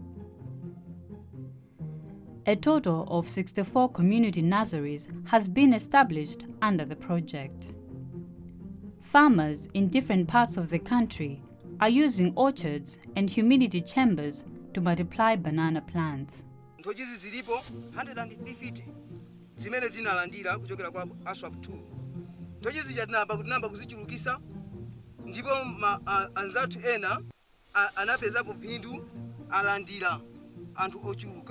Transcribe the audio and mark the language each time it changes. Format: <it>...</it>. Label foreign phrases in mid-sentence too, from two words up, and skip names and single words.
<en>A total of 64 community nurseries has been established under the project. Farmers in different parts of the country are using orchards and humidity chambers to multiply banana plants.</en> <ny>Ntojizi zilipo 150 zimene tinalandira kuchokera kwa ASWAP-SPII. Ntojizi jatinamba kuti namba kuzichulukisa ndipo anzathu ena anapezapo phindu alandira anthu ochuluka.</ny>